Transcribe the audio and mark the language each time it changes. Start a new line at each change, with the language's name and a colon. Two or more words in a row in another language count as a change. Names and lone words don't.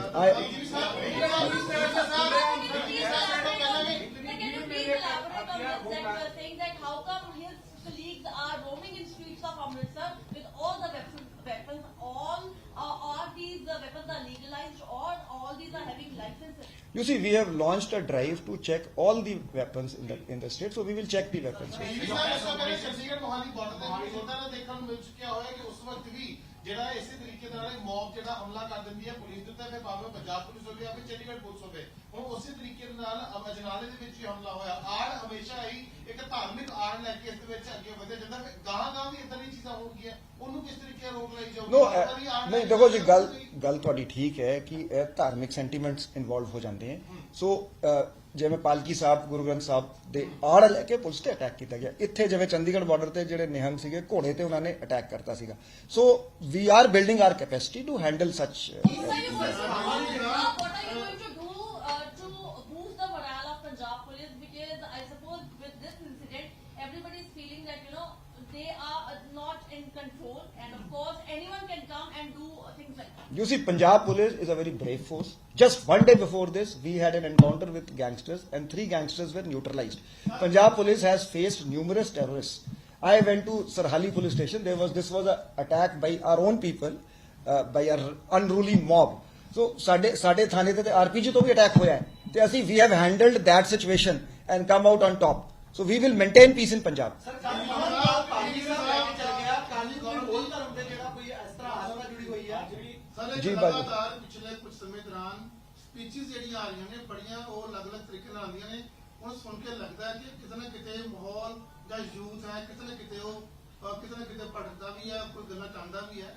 English: Can you please elaborate on that saying that how come his colleagues are roaming in streets of Amritsar with all the weapons, all these weapons are legalized, or all these are having licenses? You see, we have launched a drive to check all the weapons in the state, so we will check the weapons.
Punjabi: ਜਿਹੜਾ ਇਸੇ ਤਰੀਕੇ ਨਾਲ ਮੌਬ ਜਿਹੜਾ ਹਮਲਾ ਕਰ ਦਿੰਦੀ ਹੈ ਪੁਲਿਸ ਦੇ ਉੱਤੇ, ਫਿਰ ਭਾਵੇਂ ਪੰਜਾਬ ਪੁਲਿਸ ਹੋਵੇ ਜਾਂ ਫਿਰ ਚੰਡੀਗੜ੍ਹ ਪੁਲਿਸ ਹੋਵੇ, ਹੁਣ ਉਸੇ ਤਰੀਕੇ ਨਾਲ ਅਜਨਾਲੇ ਦੇ ਵਿੱਚ ਹੀ ਹਮਲਾ ਹੋਇਆ। ਆੜ ਹਮੇਸ਼ਾ ਹੀ ਇੱਕ ਧਾਰਮਿਕ ਆੜ ਲੈ ਕੇ ਇਸ ਦੇ ਵਿੱਚ ਅੱਗੇ ਵਧਿਆ ਜਾਂਦਾ, ਫਿਰ ਗਾਹਾਂ ਵੀ ਇਦਾਂ ਦੀ ਚੀਜ਼ਾਂ ਹੋਣਗੀਆਂ, ਉਹਨੂੰ ਕਿਸ ਤਰੀਕੇ ਰੋਕ ਲਈ ਜਾਊਗੀ? ਨਹੀਂ ਦੇਖੋ ਜੀ, ਗੱਲ ਤੁਹਾਡੀ ਠੀਕ ਹੈ ਕਿ ਇਹ ਧਾਰਮਿਕ
English: sentiments involve
Punjabi: ਹੋ ਜਾਂਦੇ ਹਨ। ਸੋ ਜਿਵੇਂ ਪਾਲਕੀ ਸਾਹਿਬ, ਗੁਰੂ ਗ੍ਰੰਥ ਸਾਹਿਬ ਦੇ ਆੜ ਲੈ ਕੇ ਪੁਲਿਸ ਤੇ ਅਟੈਕ ਕੀਤਾ ਗਿਆ। ਇੱਥੇ ਜਿਵੇਂ ਚੰਡੀਗੜ੍ਹ ਬਾਰਡਰ ਤੇ ਜਿਹੜੇ ਨਿਹੰਗ ਸੀਗੇ, ਘੋੜੇ ਤੇ ਉਹਨਾਂ ਨੇ ਅਟੈਕ ਕਰਤਾ ਸੀਗਾ।
English: so we are building our capacity to handle such. What are you going to do to boost the morale of Punjab police? Because I suppose with this incident, everybody is feeling that they are not in control, and of course anyone can come and do things like that. You see, Punjab police is a very brave force. Just one day before this, we had an encounter with gangsters and 3 gangsters were neutralized. Punjab police has faced numerous terrorists. I went to Sarhali police station. This was an attack by our own people, by an unruly mob.
Punjabi: So ਸਾਡੇ ਥਾਣੇ ਤੇ RPG ਤੋਂ ਵੀ ਅਟੈਕ ਹੋਇਆ ਹੈ ਤੇ ਅਸੀਂ
English: we have handled that situation and come out on top. So we will maintain peace in Punjab.
Punjabi: ਜੀ ਲਗਾਤਾਰ ਪਿਛਲੇ ਕੁਝ ਸਮੇਂ ਦੌਰਾਨ ਸਪੀਚਸ ਜਿਹੜੀਆਂ ਆ ਰਹੀਆਂ ਨੇ ਬੜੀਆਂ ਉਹ ਅਲੱਗ-ਅਲੱਗ ਤਰੀਕੇ ਨਾਲ ਆਉਂਦੀਆਂ ਨੇ। ਹੁਣ ਸੁਣ ਕੇ ਲੱਗਦਾ ਹੈ ਕਿ ਕਿਤੇ ਨਾ ਕਿਤੇ ਮਾਹੌਲ ਜਾਂ ਯੂਥ ਹੈ ਕਿਤੇ ਨਾ ਕਿਤੇ ਭਟਕਦਾ ਵੀ ਹੈ, ਕੋਈ ਗੱਲਾਂ ਚਾਹੁੰਦਾ ਵੀ ਹੈ।